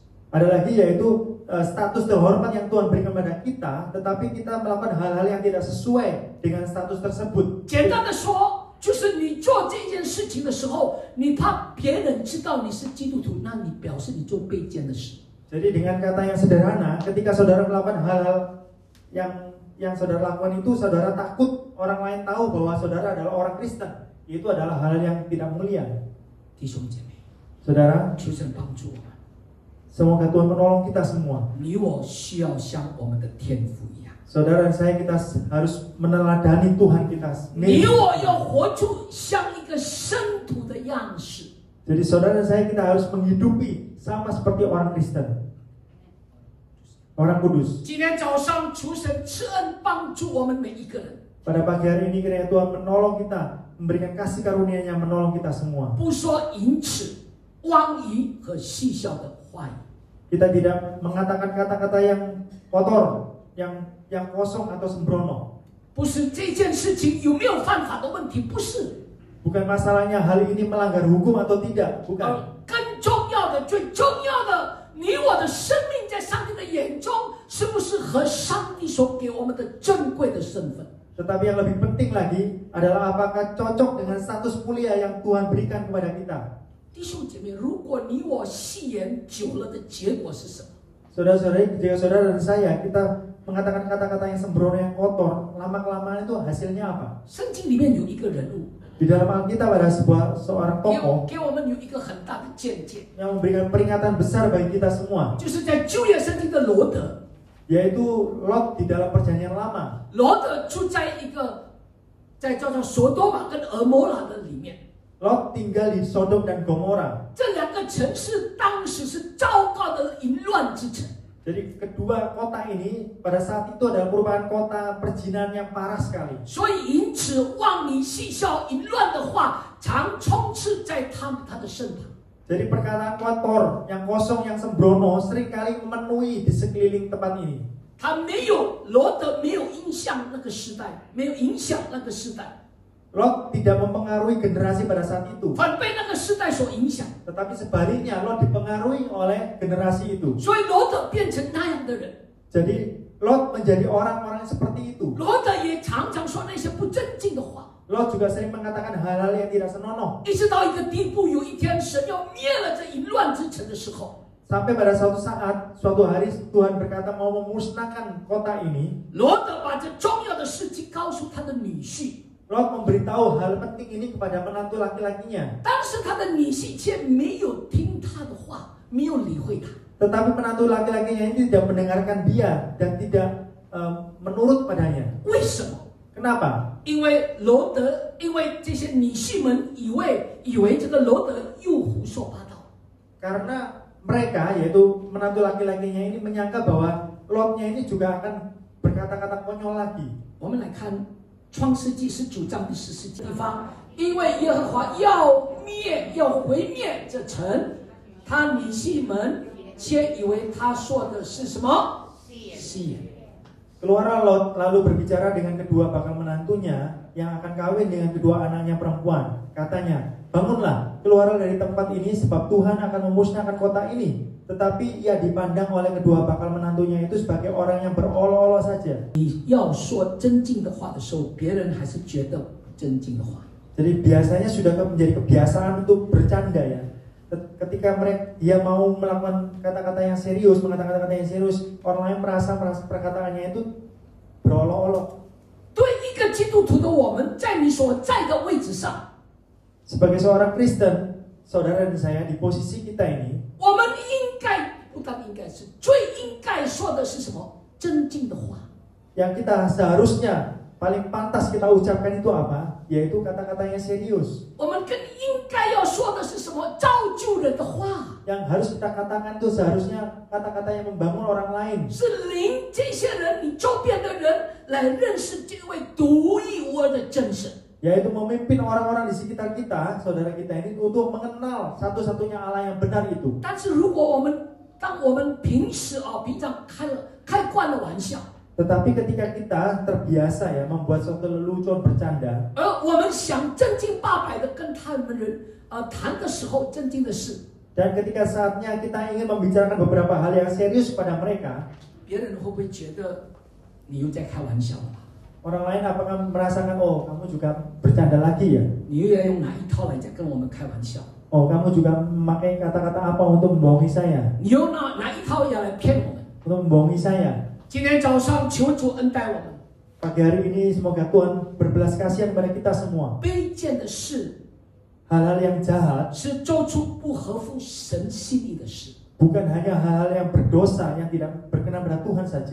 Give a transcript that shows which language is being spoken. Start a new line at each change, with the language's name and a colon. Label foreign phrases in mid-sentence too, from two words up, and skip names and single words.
Indonesian: ada lagi yaitu status terhormat yang Tuhan berikan kepada kita, tetapi kita melakukan hal-hal yang tidak sesuai dengan status tersebut.
Chinese: 简单的说，就是你做这件事情的时候，你怕别人知道你是基督徒，那你表示你做被建的事。
Indonesian: Jadi dengan kata yang sederhana, ketika saudara melakukan hal-hal yang saudara lakukan itu, saudara takut orang lain tahu bahwa saudara adalah orang Kristen. Itu adalah hal yang tidak mulia.
Chinese: 弟兄姐妹，
Indonesian: Saudara,
Chinese: 求神帮助我们。
Indonesian: semoga Tuhan menolong kita semua.
Chinese: 你我需要像我们的天父一样，
Indonesian: Saudara dan saya, kita harus meneladani Tuhan kita.
Chinese: 你我要活出像一个圣徒的样式。
Indonesian: Jadi saudara dan saya, kita harus menghidupi sama seperti orang Kristen, orang kudus.
Chinese: 今天早上求神赐恩帮助我们每一个人，
Indonesian: Pada pagi hari ini kiranya Tuhan menolong kita, memberikan kasih karunia-Nya menolong kita semua.
Chinese: 不说淫耻、妄语和戏笑的话语。
Indonesian: Kita tidak mengatakan kata-kata yang kotor, yang kosong atau sembrono.
Chinese: 不是这件事情有没有犯法的问题，不是。
Indonesian: Bukan masalahnya hal ini melanggar hukum atau tidak,
Chinese: 而
Indonesian: bukan.
Chinese: 更重要的、最重要的，你我的生命在上帝的眼中，是不是和上帝所给我们的珍贵的身份？
Indonesian: Tetapi yang lebih penting lagi adalah apakah cocok dengan status mulia yang Tuhan berikan kepada kita.
Chinese: 弟兄姐妹，如果你我戏言久了的结果是什么？
Indonesian: Saudara-saudari, jika saudara dan saya kita mengatakan kata-kata yang sembrono, yang kotor, lama-kelamaan itu hasilnya apa?
Chinese: 圣经里面有一个人物，
Indonesian: Di dalam Alkitab ada seorang tokoh
Chinese: 给我们有一个很大的见解，
Indonesian: yang memberikan peringatan besar bagi kita semua,
Chinese: 就是在旧约圣经的罗德，
Indonesian: yaitu Lot di dalam Perjanjian Lama.
Chinese: 罗德住在一个在叫做索多玛跟俄摩拉的里面，
Indonesian: Lot tinggal di Sodom dan Gomora.
Chinese: 这两个城市当时是糟糕的淫乱之城。
Indonesian: Jadi kedua kota ini pada saat itu adalah merupakan kota perzinahan yang parah sekali.
Chinese: 所以淫耻、妄语、戏笑、淫乱的话，常充斥在他的身旁。
Indonesian: Jadi perkataan kotor, yang kosong, yang sembrono seringkali memenuhi di sekeliling tempat ini.
Chinese: 他没有罗德没有影响那个时代，没有影响那个时代，
Indonesian: Lot tidak mempengaruhi generasi pada saat itu,
Chinese: 反被那个时代所影响。
Indonesian: tetapi sebaliknya Lot dipengaruhi oleh generasi itu.
Chinese: 所以罗德变成那样的人，
Indonesian: Jadi Lot menjadi orang-orang seperti itu.
Chinese: 罗德也常常说那些不正经的话。
Indonesian: Lot juga sering mengatakan hal-hal yang tidak senonoh.
Chinese: 一直到一个地步，有一天神要灭了这淫乱之城的时候，
Indonesian: Sampai pada suatu saat, suatu hari Tuhan berkata mau memusnahkan kota ini.
Chinese: 罗德把这重要的事情告诉他的女婿，
Indonesian: Lot memberitahu hal penting ini kepada menantu laki-lakinya.
Chinese: 但是他的女婿却没有听他的话，没有理会他。
Indonesian: Tetapi menantu laki-lakinya ini tidak mendengarkan dia dan tidak menurut padanya.
Chinese: 为什么？
Indonesian: Kenapa?
Chinese: 因为这些女婿们以为这个罗德又胡说八道。
Indonesian: Karena mereka, yaitu menantu laki-lakinya ini menyangka bahwa Lotnya ini juga akan berkata-kata konyol lagi.
Chinese: 我们来看创世纪19章第14节地方，因为耶和华要毁灭这城，他女婿们却以为他说的是什么？戏言。
Indonesian: Keluarlah Lot lalu berbicara dengan kedua bakal menantunya yang akan kawin dengan kedua anaknya perempuan. Katanya, bangunlah, keluarlah dari tempat ini sebab Tuhan akan memusnahkan kota ini. Tetapi ia dipandang oleh kedua bakal menantunya itu sebagai orang yang berolok-olok saja.
Chinese: 你要说真经的话的时候，别人还是觉得不真经的话。
Indonesian: Jadi biasanya sudah menjadi kebiasaan untuk bercanda ya. ketika dia mau melakukan kata-kata yang serius, mengatakan kata-kata yang serius, orang lain merasa perkataannya itu berolok-olok.
Chinese: 对一个基督徒的我们，在你所在的位置上，
Indonesian: Sebagai seorang Kristen, saudara dan saya di posisi kita ini,
Chinese: 我们应该不但应该是最应该说的是什么？真经的话。
Indonesian: yang kita seharusnya paling pantas kita ucapkan itu apa? Yaitu kata-kata yang serius.
Chinese: 我们更应该要说的是什么？造就人的话。
Indonesian: Yang harus kita katakan itu seharusnya kata-kata yang membangun orang lain.
Chinese: 是领这些人，你周边的人来认识这位独一无二的真神。
Indonesian: Yaitu memimpin orang-orang di sekitar kita, saudara kita ini untuk mengenal satu-satunya Allah yang benar itu.
Chinese: 但是如果当我们平时平常开惯了玩笑，
Indonesian: Tetapi ketika kita terbiasa ya membuat suatu lelucon bercanda,
Chinese: 而我们想正经八百的跟他们人谈的时候，正经的事，
Indonesian: dan ketika saatnya kita ingin membicarakan beberapa hal yang serius pada mereka,
Chinese: 别人会不会觉得你又在开玩笑了？
Indonesian: orang lain apakah merasakan, oh kamu juga bercanda lagi ya?
Chinese: 你又要用哪一套来在跟我们开玩笑？
Indonesian: Oh kamu juga memakai kata-kata apa untuk membohongi saya?
Chinese: 你用哪一套要来骗我们？
Indonesian: Untuk membohongi saya.
Chinese: 今天早上求主恩待我们。
Indonesian: Pagi hari ini semoga Tuhan berbelas kasihan kepada kita semua.
Chinese: 卑贱的事
Indonesian: Hal-hal yang jahat
Chinese: 是做出不合乎神心意的事。
Indonesian: bukan hanya hal-hal yang berdosa yang tidak berkenan pada Tuhan saja.